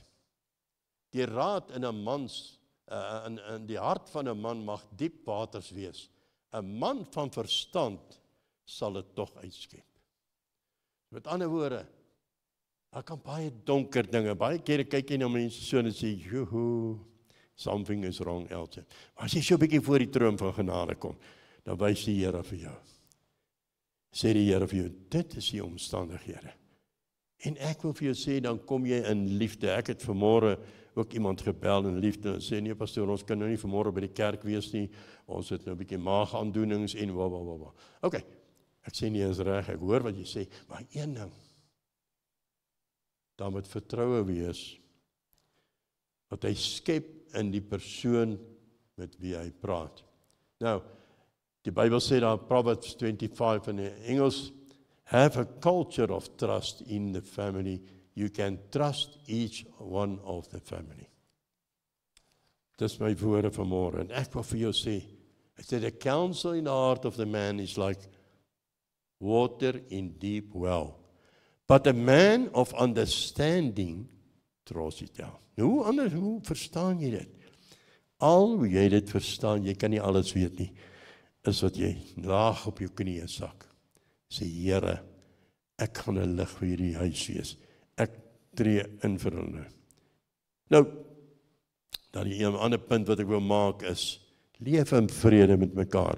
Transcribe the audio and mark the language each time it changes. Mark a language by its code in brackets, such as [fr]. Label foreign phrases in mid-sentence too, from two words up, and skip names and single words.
[af] Die raad in 'n mans, in die hart van 'n man mag diep waters wees. 'n Man van verstand sal dit tog uitskep. Met ander woorde, daar kan baie donker dinge, baie kere kyk jy na mense so en sê, [en] joho, something is wrong else. [af] Maar as jy so 'n bietjie voor die troon van genade kom, dan wys die Here vir jou. Sê die Here vir jou, dit is die omstandighede. En ek wil vir jou sê, dan kom jy in liefde. Ek het vanmôre ook iemand gebel in liefde en sê, nee pastoor, ons kan nou nie vanmôre by die kerk wees nie, ons het nou 'n bietjie maagaandoenings en wa. Okay. Ek sê nie is reg, ek hoor wat jy sê, maar een ding, dan moet vertroue wees, wat hy skep in die persoon met wie hy praat. Nou, die Bybel sê daar, Proverbs 25 in die Engels, [en] have a culture of trust in the family. You can trust each one of the family. [af] Dis my woorde vanmôre, en ek wil vir jou sê, Hy sê, [en] the counsel in the heart of the man is like water in deep well. But a man of understanding draws it down. [af] Nou, hoe verstaan jy dit? Al hoe jy dit verstaan, jy kan nie alles weet nie, is wat jy laag op jou knieë sak. Sê, Here, ek gaan 'n lig vir hierdie huis wees. Ek tree in vir hulle. Nou, dan die ander punt wat ek wil maak is, leef in vrede met mekaar.